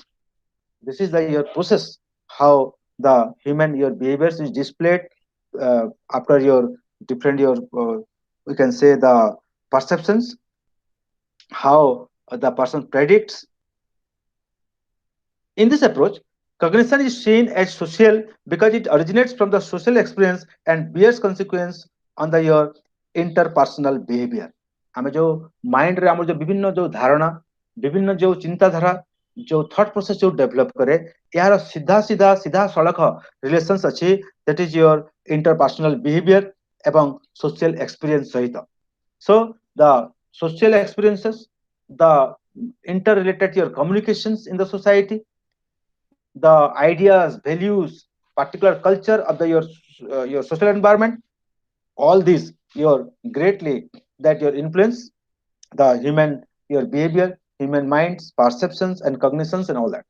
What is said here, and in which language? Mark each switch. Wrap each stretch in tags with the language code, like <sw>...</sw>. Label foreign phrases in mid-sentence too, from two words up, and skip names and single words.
<en>This is the your process, how the human your behaviors is displayed after your different your we can say the perceptions, how the person predicts. In this approach, cognition is seen as social because it originates from the social experience and bears consequence on the your interpersonal behavior.</en> <or>ଆମେ ଯୋଉ ମାଇଣ୍ଡରେ ଆମର ଯୋଉ ବିଭିନ୍ନ ଯୋଉ ଧାରଣା, ବିଭିନ୍ନ ଯୋଉ ଚିନ୍ତାଧାରା, ଯୋଉ</or> <en>thought process</en> <or>ଯୋଉ ଡେଭଲପ କରେ, ଏହାର ସିଧା ସଳଖ ରିଲେସନ୍ସ ଅଛି,</or> <en>that is your interpersonal behavior ଏବଂ social experience ସହିତ. So the social experiences, the interrelated your communications in the society, the ideas, values, particular culture of your social environment, all these your greatly that your influence the human your behavior, human minds, perceptions, and cognitions, and all that.</en>